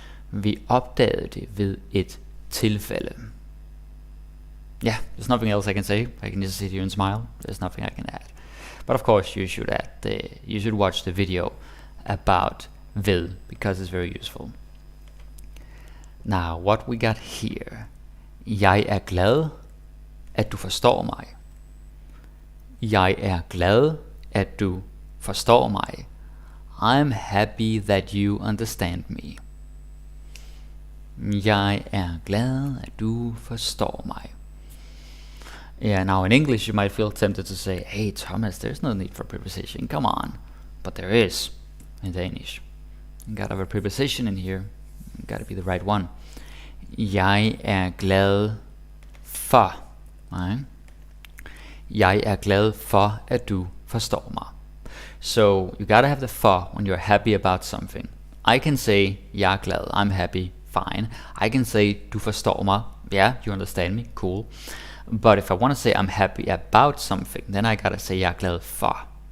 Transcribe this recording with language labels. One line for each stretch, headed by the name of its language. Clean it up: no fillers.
Danish: Vi opdagede det ved et tilfælde.
English: Yeah, there's nothing else I can say. I can just sit here and smile. There's nothing I can add. But of course you should watch the video about ved, because it's very useful. Now, what we got here.
Danish: Jeg er glad, at du forstår mig. Jeg er glad, at du forstår mig.
English: I'm happy that you understand me.
Danish: Jeg er glad, at du forstår mig.
English: Yeah, now in English you might feel tempted to say, hey Thomas, there's no need for preposition, come on. But there is in Danish. You gotta have a preposition in here. You gotta be the right one.
Danish: Jeg er glad for.
English: Right?
Danish: Jeg er glad for, at du forstår mig.
English: So you gotta have the for when you're happy about something. I can say,
Danish: jeg er glad,
English: I'm happy, fine. I can say,
Danish: du forstår mig,
English: yeah, you understand me, cool. But if I want to say I'm happy about something, then I gotta say,
Danish: jeg er glad for.